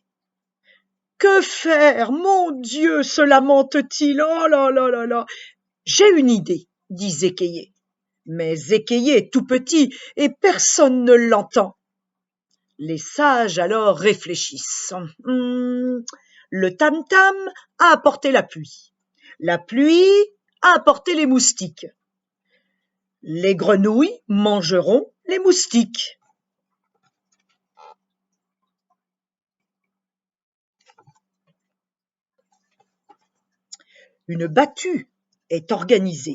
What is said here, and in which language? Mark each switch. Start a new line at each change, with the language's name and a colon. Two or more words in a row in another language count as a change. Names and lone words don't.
French: Que faire, mon Dieu, se lamente-t-il. Oh là là là là. J'ai une idée, dit Zékeye. Mais Zékeye est tout petit et personne ne l'entend. Les sages alors réfléchissent. Le tam-tam a apporté la pluie. La pluie a apporté les moustiques. Les grenouilles mangeront les moustiques. Une battue est organisée.